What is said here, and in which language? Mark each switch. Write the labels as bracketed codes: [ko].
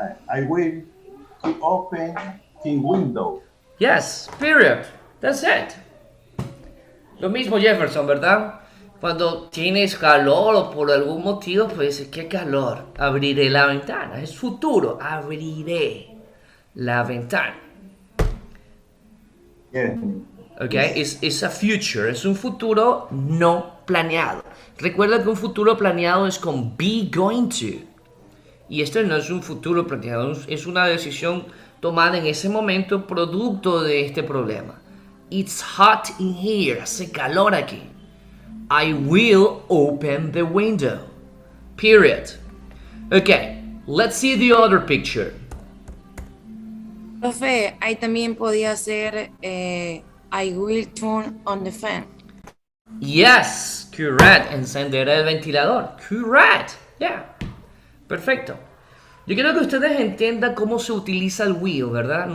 [en] I will to open the window. Yes, period. That's it. [es] Lo mismo Jefferson, ¿verdad? Cuando tienes calor o por algún motivo, pues dices, ¿qué calor? Abriré la ventana. Es futuro. Abriré la ventana. [en] Yeah. Okay, it's a future, [es] es un futuro no planeado. Recuerda que un futuro planeado es con be going to. Y esto no es un futuro planeado, es una decisión tomada en ese momento producto de este problema. [en] It's hot in here. [es] Hace calor aquí. [en] I will open the window. Period. Okay, let's see the other picture. Profe, ahí también podía ser I will turn on the fan. Yes, correct. [es] Encenderé el ventilador. [en] Correct. Yeah. [es] Perfecto. Yo quiero que ustedes entiendan cómo se utiliza el will, ¿verdad?